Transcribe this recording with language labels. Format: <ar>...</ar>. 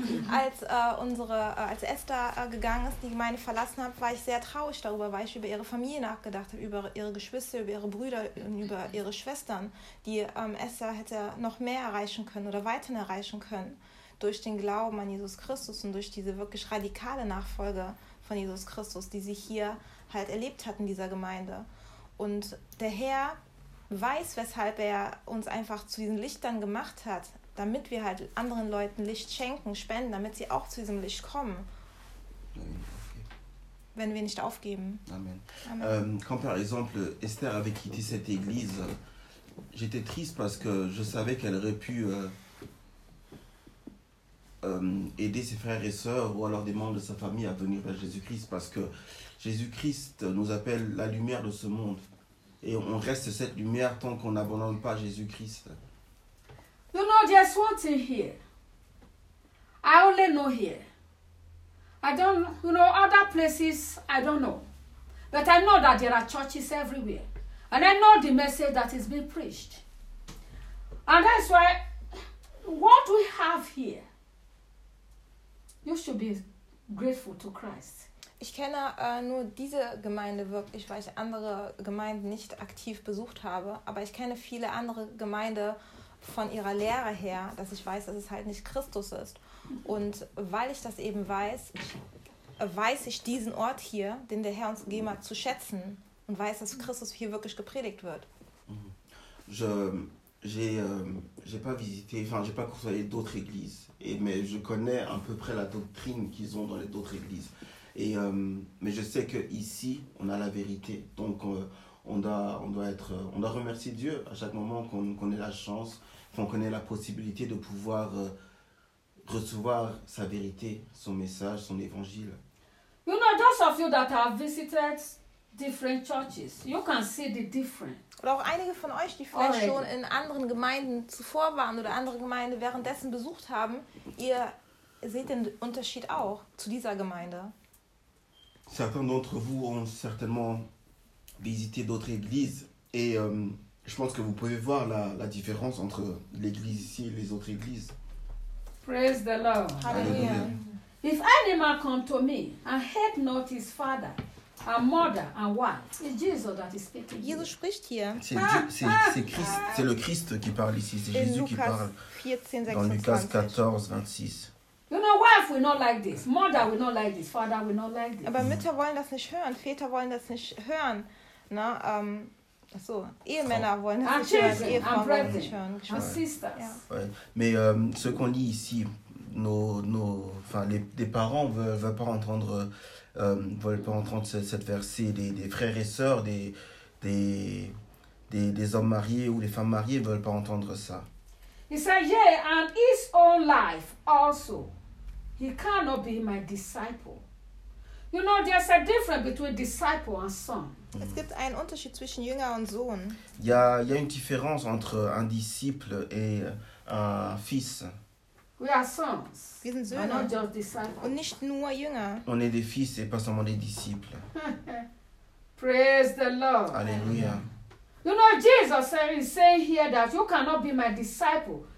<de>Als Esther gegangen ist, die Gemeinde verlassen hat, war ich sehr traurig darüber, weil ich über ihre Familie nachgedacht habe, über ihre Geschwister, über ihre Brüder und über ihre Schwestern, die Esther hätte noch mehr erreichen können oder weiterhin erreichen können durch den Glauben an Jesus Christus und durch diese wirklich radikale Nachfolge von Jesus Christus, die sie hier halt erlebt hat in dieser Gemeinde. Und der Herr weiß, weshalb er uns einfach zu diesen Lichtern gemacht hat, damit wir halt anderen Leuten Licht schenken, spenden, damit sie auch zu diesem Licht kommen. Wenn wir nicht aufgeben. Amen.</de> <fr>Quand par exemple Esther avait quitté cette église, j'étais triste parce que je savais qu'elle aurait pu aider ses frères et sœurs ou alors des membres de sa famille à venir vers Jésus-Christ, parce que Jésus-Christ nous appelle la lumière de ce monde et on reste cette lumière tant qu'on n'abandonne pas Jésus-Christ.</fr> <en>You know, there's one thing here. I only know here. I don't, you know, other places, I don't know. But I know that there are churches everywhere. And I know the message that is being preached. And that's why what we have here, you should be grateful to Christ.</en> <de>Ich kenne nur diese Gemeinde wirklich, weil ich andere Gemeinden nicht aktiv besucht habe. Aber ich kenne viele andere Gemeinden von ihrer Lehre her, dass ich weiß, dass es halt nicht Christus ist. Und weil ich das eben weiß, weiß ich diesen Ort hier, den der Herr uns gegeben hat, zu schätzen und weiß, dass Christus hier wirklich gepredigt wird.</de> <fr>J'ai pas visité, enfin, j'ai pas côtoyé d'autres églises, mais je connais à peu près la doctrine qu'ils ont dans les autres églises. Mais je sais que ici, on a la vérité. Donc, on doit remercier Dieu à chaque moment qu'on ait la chance, qu'on ait la possibilité de pouvoir recevoir sa vérité, son message, son évangile.</fr> <en>You know, those of you that have visited different churches, you can see the difference.</en> <de>Oder auch einige von euch, die vielleicht</de> <en>Alright.</en> <de>schon in anderen Gemeinden zuvor waren oder andere Gemeinden währenddessen besucht haben, ihr seht den Unterschied auch zu dieser Gemeinde.</de> <fr>Certains d'entre vous ont certainement visité d'autres églises et je pense que vous pouvez voir la différence entre l'église ici et les autres églises.</fr> <en>Praise the Lord. Hallelujah. If any man come to me and hate not his father, a mother and wife. It's Jesus that is speaking.</en> <de>Jesus spricht hier.</de> <fr>C'est le Christ qui parle ici. C'est Jésus qui parle. Dans Lucas 14, 26.</fr> <en>You know, wife will not like this. Mother will not like this. Father will not like this.</en> <de>Aber Mütter wollen das nicht hören. Väter wollen das nicht hören. Na, Ehemänner wollen das nicht hören. Ehefrauen wollen das nicht hören.</de> <en>And sisters. Yeah.</en> <fr>Ouais. Mais ce qu'on lit ici, les parents veulent pas entendre. Veulent pas entendre cette verset. Des frères et sœurs, des hommes mariés ou des femmes mariées veulent pas entendre ça.</fr> <en>He said, yeah, and his own life also. He cannot be my disciple. You know, there's a difference between disciple and son.</en> <de>Es gibt einen Unterschied zwischen Jünger und Sohn.</de> <fr>Il y a une différence entre un disciple et un fils.</fr> <en>We are sons.</en> <de>Wir sind Söhne.</de> <en>And not just disciples.</en> <de>Und nicht nur Jünger.</de> <fr>On est des fils et pas seulement des disciples.</fr> <en>Praise the Lord.</en> <fr>Alléluia.</fr> <en>You know, Jesus is saying here that you cannot be my disciple.</en>